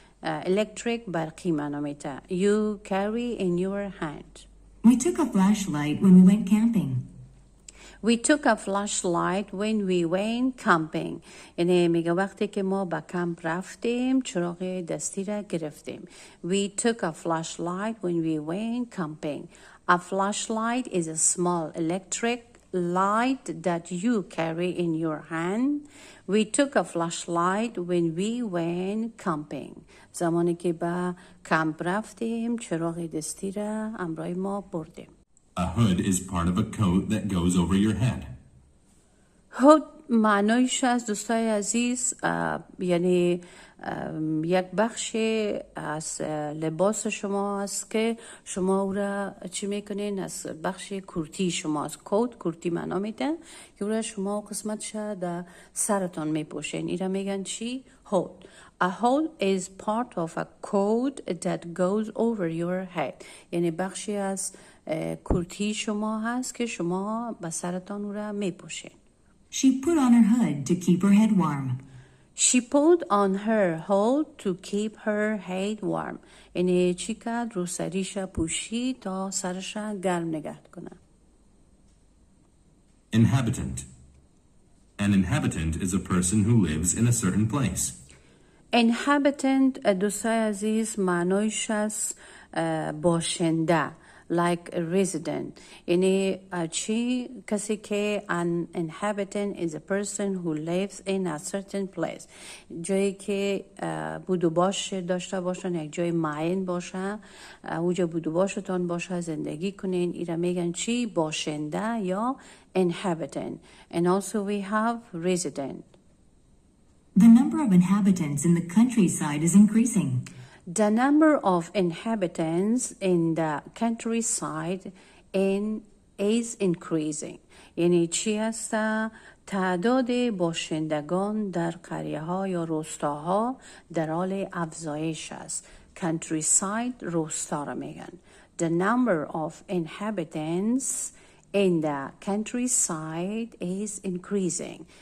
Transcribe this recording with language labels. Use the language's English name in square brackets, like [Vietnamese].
[Persian] electric برقی معنا میده. [English] You carry in your hand. We took a flashlight when we went camping. We took a flashlight when we went camping. [Persian] یعنی میگه وقتی که ما به کمپ رفتیم چراغ دستی را گرفتیم. [English] We took a flashlight when we went camping. A flashlight is a small electric light that you carry in your hand. We took a flashlight when we went camping. [Persian] زمانی که به کمپ رفتیم چراغ دستی را همراه ما بردیم. [English] A hood is part of a coat that goes over your head. [Persian] هود معنایش از دوستای عزیز یعنی یک بخش از لباس شما است که شما او را چی میکنین؟ از بخش کرتی شما از کوت، کرتی معنا میده که او را شما قسمتش در سرتان میپوشین. این را میگن چی؟ هود. [English] A hood is part of a coat that goes over your head. [Persian] یعنی بخشی از کرتی شما هست که شما به سرتان او را میپوشین. [English] She put on her hood to keep her head warm. She put on her hood to keep her head warm. [Persian] یعنی چی کرد؟ رو سریش پوشید تا سرش گرم نگه کنه. [English] Inhabitant. An inhabitant is a person who lives in a certain place. [Persian] Inhabitant دوستای عزیز معنایش از باشنده. [English] Like a resident. [Persian] یعنی چی؟ کسی که [English] an inhabitant is a person who lives in a certain place. [Persian] جایی که بود و باش داشته باشن، یک جای معین باشه، اونجا بود و باشتان باشه، زندگی کنین. این را میگن چی؟ باشنده یا inhabitant. [English] And also we have resident. The number of inhabitants in the countryside is increasing. The number of inhabitants in the countryside is increasing. [Persian] یعنی چی است؟ تعداد باشندگان در قریه ها یا روستاها در حال افزایش است. countryside روستا را میگن. [English] The number of inhabitants in the countryside is increasing.